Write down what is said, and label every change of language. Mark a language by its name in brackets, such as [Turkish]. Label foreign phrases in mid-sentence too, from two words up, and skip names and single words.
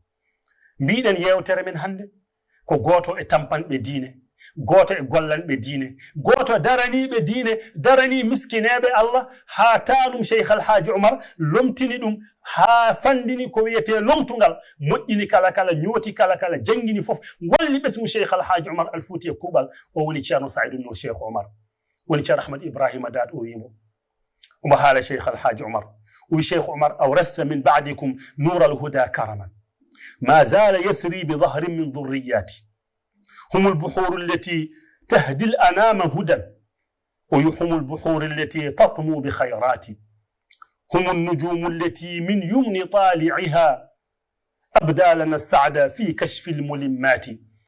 [Fula] mbiɗen yewtere men hande ko goto e tampanɓe diine, goto e gollanɓe diine, goto daraniɓe diine, darani miskineɓe Allah, ha tanum Cheikh Alhaji Oumar lomtini ɗum ha fandini ko wiyete lomtugal, moƴƴini kala ñooti kala jangini fof, golli ɓesgu Cheikh Alhaji Oumar Al-Fouti e kuuɓal. o woni ceerno Saïdou Nour Cheikh Oumar, woni ceerno Ahmad Ibrahima Dat. o wimo omo haala Cheikh Alhaji Oumar, o wi Cheikh Oumar [Arabic] أورثه من بعدكم نور الهدى كرما ما زال يسري بظهر من ذريات هم البحور التي تهدي الأنام هدى ويحم البحور التي تطمو بخيرات هم النجوم التي من يمن طالعها أبدى لنا السعد في كشف الملمات.